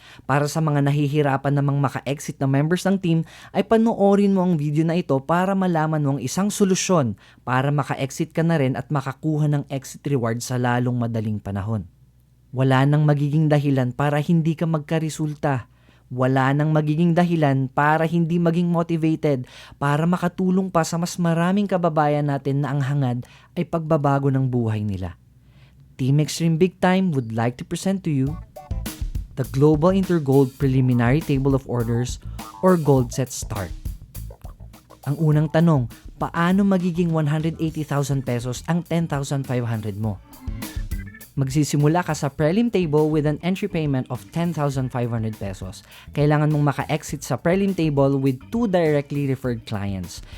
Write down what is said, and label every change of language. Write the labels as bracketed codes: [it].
[tl] Para sa mga nahihirapan namang maka-exit na members ng team, ay panoorin mo ang video na ito para malaman mo ang isang solusyon para maka-exit ka na rin at makakuha ng exit reward sa lalong madaling panahon. Wala nang magiging dahilan para hindi ka magkaresulta. Wala nang magiging dahilan para hindi maging motivated para makatulong pa sa mas maraming kababayan natin na ang hangad ay pagbabago ng buhay nila. [en] Team Extreme Big Time would like to present to you the Global Intergold Preliminary Table of Orders or Gold Set Start. [tl] Ang unang tanong, paano magiging 180,000 pesos ang 10,500 mo? Magsisimula ka sa prelim table [en] with an entry payment of 10,500 pesos. [tl] Kailangan mong maka-exit sa prelim table [en] with 2 directly referred clients.